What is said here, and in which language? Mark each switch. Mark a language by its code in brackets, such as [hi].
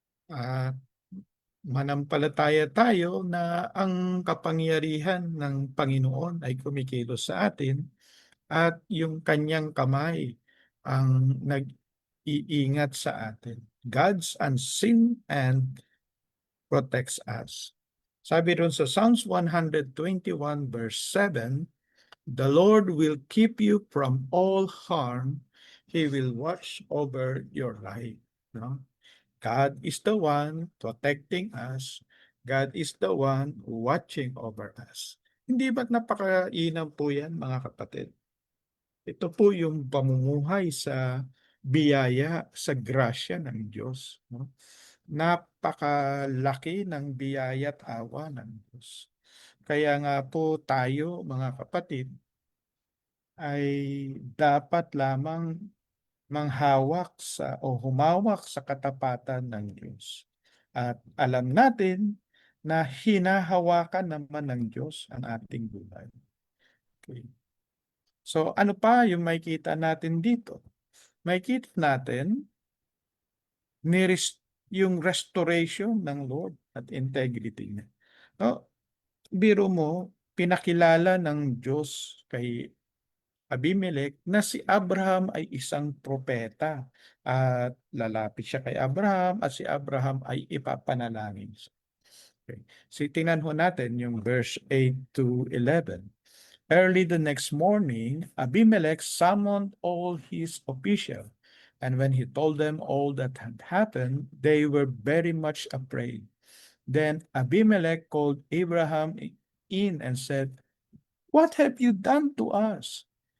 [tl] At manampalataya tayo na ang kapangyarihan ng Panginoon ay kumikilos sa atin at yung kanyang kamay ang nag-iingat sa atin. [en] God's unseen and protects us. [tl] Sabi ron sa [en] Psalms 121 verse 7, "The Lord will keep you from all harm. He will watch over your life." No? God is the one protecting us. God is the one watching over us. [tl] Hindi ba't napakainam po yan, mga kapatid? Ito po yung pamumuhay sa biyaya, sa grasya ng Diyos. No? Napakalaki ng biyaya at awa ng Diyos. Kaya nga po tayo, mga kapatid, ay dapat lamang manghawak sa o humawak sa katapatan ng Diyos. At alam natin na hinahawakan naman ng Diyos ang ating buhay. Okay. So ano pa yung makikita natin dito? Makikita natin yung restoration ng Lord at integrity niya. No, biro mo, pinakilala ng Diyos kay Abimelech na si Abraham ay isang propeta at lalapit siya kay Abraham at si Abraham ay ipapanalangin siya. Okay. So tingnan ho natin yung verse 8 to 11. [en] Early the next morning, Abimelech summoned all his officials, and when he told them all that had happened, they were very much afraid. Then Abimelech called Abraham in and said, "What have you done to us?